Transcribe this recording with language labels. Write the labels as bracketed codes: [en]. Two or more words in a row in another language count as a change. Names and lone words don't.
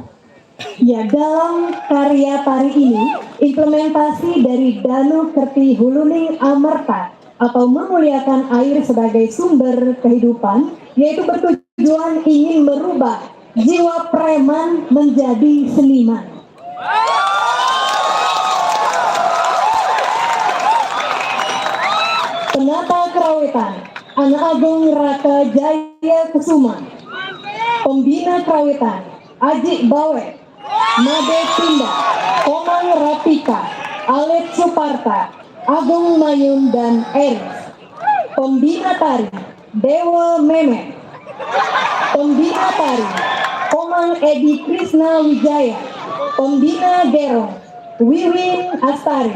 [id] Ya, dalam karya tari ini, implementasi dari Danu Kerti Huluning Amerta atau memuliakan air sebagai sumber kehidupan, yaitu bertujuan ingin merubah jiwa preman menjadi seniman. Penata Kerawitan Anak Agung Raka Jaya Kusuma, Pembina Kerawitan Ajik Bawe, Made Pinda, Komang Rapika, Alet Suparta, Agung Mayun dan Eris. Pembina Tari Dewa Meme, Pembina Tari Komang Edi Krisna Wijaya, Pembina Gerong Wiwin Astari.